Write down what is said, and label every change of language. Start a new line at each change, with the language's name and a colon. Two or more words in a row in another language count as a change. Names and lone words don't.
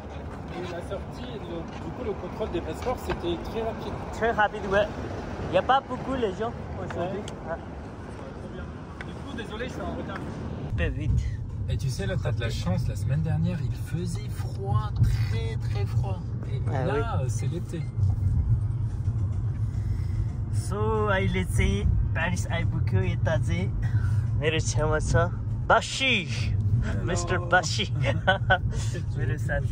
French: Et la sortie, du coup le contrôle des passeports c'était très rapide. Très rapide, ouais. Il n'y a pas beaucoup les gens aujourd'hui. Ouais. Trop bien. Du coup, désolé, je suis en retard. Super vite. Et tu sais, là, t'as de la chance, la semaine dernière, il faisait froid, très froid. Et Ah là, c'est l'été.
Nepali: So अहिले चाहिँ प्यारिस आइपुग्यो। यता चाहिँ मेरो छेउमा छ बासी, मिस्टर बासी मेरो साथी।